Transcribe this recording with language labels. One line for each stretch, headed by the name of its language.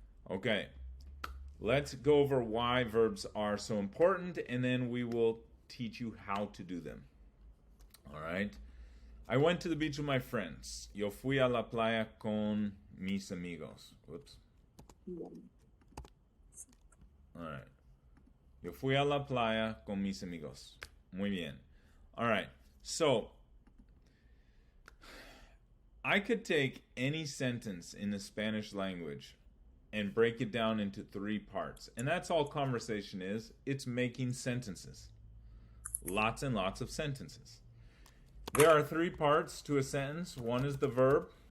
English: Okay, let's go over why verbs are so important, and then we will teach you how to do them. All right? I went to the beach with my friends.
Spanish: Yo fui a la playa con mis amigos.
English: Whoops. All right.
Spanish: Yo fui a la playa con mis amigos. Muy bien.
English: All right. So, I could take any sentence in the Spanish language and break it down into 3 parts. And that's all conversation is. It's making sentences. Lots and lots of sentences. There are 3 parts to a sentence. One is the verb.